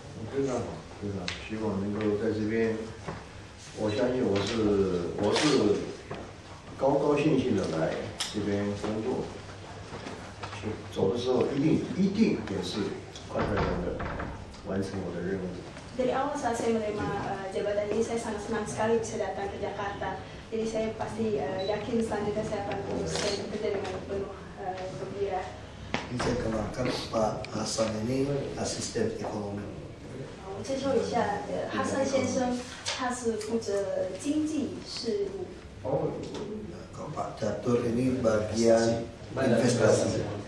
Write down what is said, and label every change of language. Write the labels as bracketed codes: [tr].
[zh] 非常好，非常好，希望能够在这边，我相信我是高高兴兴的来这边工作，走的时候一定也是快快乐乐完成我的任务。 [id] Dari awal saat saya menerima jabatan ini saya sangat senang sekali bisa datang ke Jakarta. Jadi saya pasti yakin selanjutnya saya akan terus bekerja dengan penuh gembira. Ini saya kenalkan Pak Hasan ini asisten ekonomi. [zh] 我介绍一下，哈桑先生他是负责经济事务。 [id] Kalau Pak Catur ini bagian investasi.